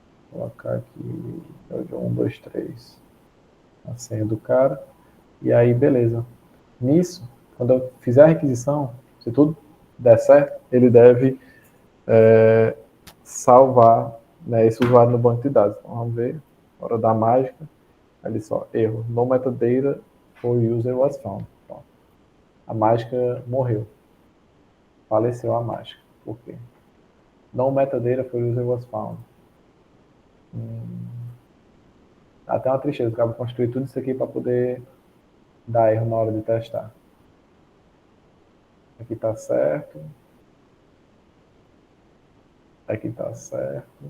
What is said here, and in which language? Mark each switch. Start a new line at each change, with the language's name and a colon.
Portuguese: Vou colocar aqui. 1, 2, 3. A senha do cara. E aí, beleza. Nisso, quando eu fizer a requisição, se tudo der certo, ele deve salvar, né, esse usuário no banco de dados. Então, vamos ver. Hora da mágica. Ali só, erro.
English: No metadata for user was found.
Portuguese: Pronto. A mágica morreu. Faleceu a mágica. Por quê?
English: No metadata for user was found.
Portuguese: Até uma tristeza. Acaba de construir tudo isso aqui para poder dar erro na hora de testar. Aqui está certo. Aqui está certo.